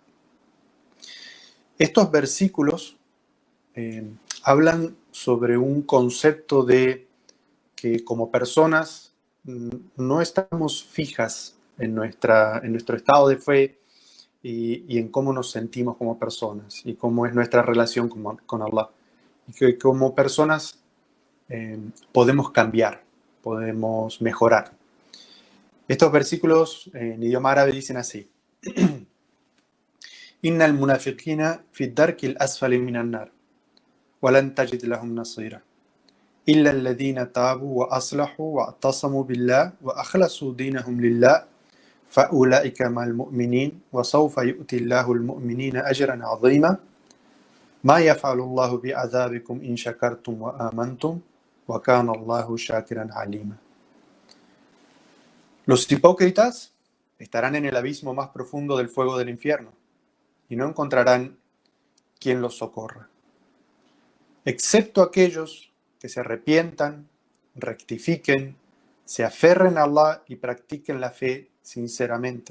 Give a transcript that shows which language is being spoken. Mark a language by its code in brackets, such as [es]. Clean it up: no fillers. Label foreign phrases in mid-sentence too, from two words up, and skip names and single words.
[es] Estos versículos hablan sobre un concepto de que como personas no estamos fijas en nuestro estado de fe y en cómo nos sentimos como personas y cómo es nuestra relación con Allah. Y que como personas podemos cambiar, podemos mejorar. Estos versículos en idioma árabe dicen así: [ar] إن المنافقين في الدرك الأسفل من النار ولن تجد لهم نصيرا إلا الذين تابوا وأصلحوا واعتصموا بالله وأخلصوا دينهم لله فأولئك مع المؤمنين وسوف يؤتي الله المؤمنين أجرا عظيما ما يفعل الله بعذابكم إن شكرتم وآمنتم وكان الله شاكرا عليما. [es] Los hipócritas estarán en el abismo más profundo del fuego del infierno y no encontrarán quien los socorra, excepto aquellos que se arrepientan, rectifiquen, se aferren a Allah y practiquen la fe sinceramente.